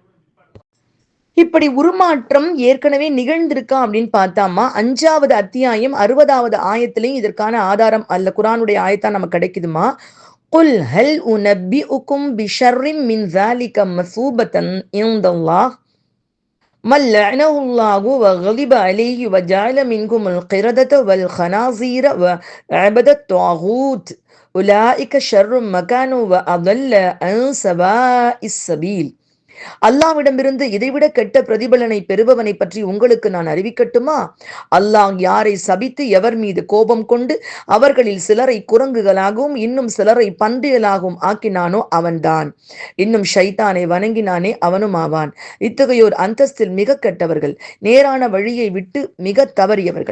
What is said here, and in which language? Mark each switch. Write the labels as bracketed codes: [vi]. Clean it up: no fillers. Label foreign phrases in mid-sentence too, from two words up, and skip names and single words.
[ta] இப்படி உருமாற்றம் ஏற்கனவே நிகழ்ந்திருக்கா அப்படின்னு பார்த்தாமா, 5வது அத்தியாயம் 60வது ஆயத்திலையும் இதற்கான ஆதாரம் அல்ல குரானுடைய ஆயத்தான் நமக்கு கிடைக்குதுமா. [ar] قل هل أنبئكم بشر من ذلك مثوبة عند الله من لعنه الله وغضب عليه وجعل منكم القردة والخنازير وعبد الطاغوت أولئك شر مكان وأضل عن سواء السبيل. [ta] அல்லாஹ்விடமிருந்து இதைவிட கெட்ட பிரதிபலனை பெறுபவனை பற்றி உங்களுக்கு நான் அறிவிக்கட்டுமா? அல்லாஹ் யாரை சபித்து எவர் மீது கோபம் கொண்டு அவர்களில் சிலரை குரங்குகளாகவும் இன்னும் சிலரை பன்றிகளாகவும் ஆக்கினானோ அவன்தான். இன்னும் ஷைத்தானை வணங்கினானே அவனும் ஆவான். இத்தகையோர் அந்தஸ்தில் மிக கெட்டவர்கள், நேரான வழியை விட்டு மிக தவறியவர்கள்.